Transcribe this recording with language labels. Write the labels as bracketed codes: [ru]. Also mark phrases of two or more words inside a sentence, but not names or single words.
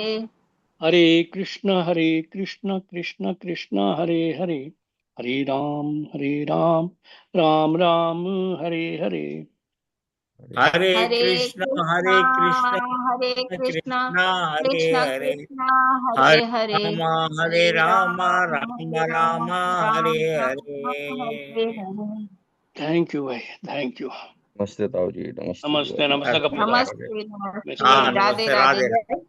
[hi] हरे कृष्ण कृष्ण कृष्ण हरे हरे, हरे राम राम राम हरे हरे। हरे हरे कृष्ण कृष्णा कृष्ण हरे कृष्णा कृष्ण हरे कृष्ण हरे, कृष्णा हरे हरे हरे, हरे हरे राम राम राम हरे राम राम हरे राम राम हरे हरे। हरे। [en] thank you भाई, thank you. [hi] नमस्ते ताऊ जी, नमस्ते बुआ नमस्ते जी। नमस्ते कपिल भाई। नमस्ते मिस्टर नमस्ते, हाँ जी। राधे नमस्ते, राधे, राधे। जय